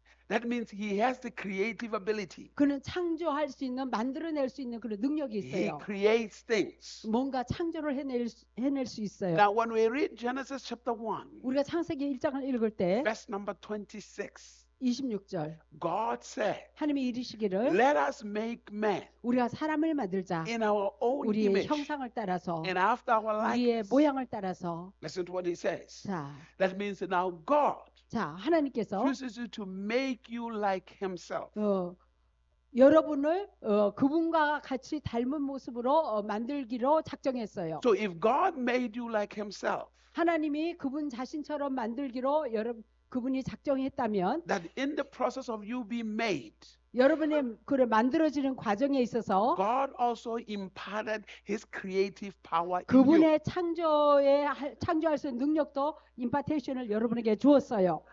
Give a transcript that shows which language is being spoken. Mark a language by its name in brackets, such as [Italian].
[English] That means He has the creative ability. [Korean] 그는 창조할 수 있는 만들어낼 수 있는 그런 능력이 [English] He [Korean] 있어요. [English] creates things. [Korean] 뭔가 창조를 해낼 수 있어요. [English] Now, when we read Genesis chapter 1, [Korean] 우리가 창세기 1장을 읽을 때 [English] verse number 26, [Korean] 26절 [English] God said, [Korean] 하나님이 이르시기를 [English] let us make man [Korean] 우리가 사람을 만들자 [English] in our own [Korean] 우리의 [English] image [Korean] 형상을 따라서 [English] and after our [Korean] 우리의 [English] likeness. [Korean] 모양을 따라서 [English] Listen to what he says. [Korean] 자, [English] That means that now God [Korean] 하나님께서 [English] chooses you to make you like himself. [Korean] 여러분을 그분과 같이 닮은 모습으로 만들기로 작정했어요. [English] So if God made you like himself, [Korean] 하나님이 그분 자신처럼 만들기로 그분이 작정했다면 [English] that in the process of you being made, [Korean] 여러분의 그 만들어지는 과정에 있어서 [English] God also imparted his creative power in you. [Korean] 그분의 창조할 수 있는 능력도 임파테이션을 여러분에게 주었어요.